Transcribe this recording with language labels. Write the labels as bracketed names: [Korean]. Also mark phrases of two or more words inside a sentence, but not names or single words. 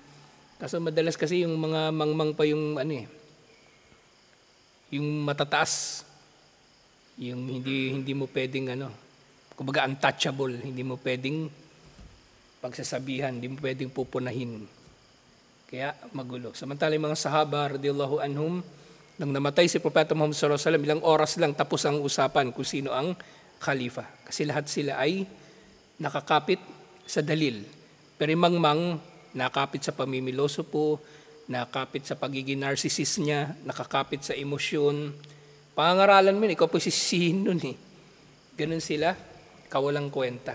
[Filipino] Kaso madalas kasi yung mga mangmang pa yung yung matataas, yung hindi mo pwedeng kumbaga untouchable, hindi mo pwedeng pagsasabihan, hindi mo pwedeng pupunahin. Kaya magulo. Samantala yung mga sahaba [Arabic] رضي الله عنهم, [Filipino] nang namatay si Propeta Muhammad [Arabic] صلى الله عليه وسلم, [Filipino] ilang oras lang tapos ang usapan kung sino ang khalifa. Kasi lahat sila ay nakakapit sa dalil. Pero yung mangmang nakakapit sa pamimiloso po, nakakapit sa pagiging narcissist niya, nakakapit sa emosyon. Pangangaralan mo ikaw po sisihin nun Ganun sila, kawalang kwenta.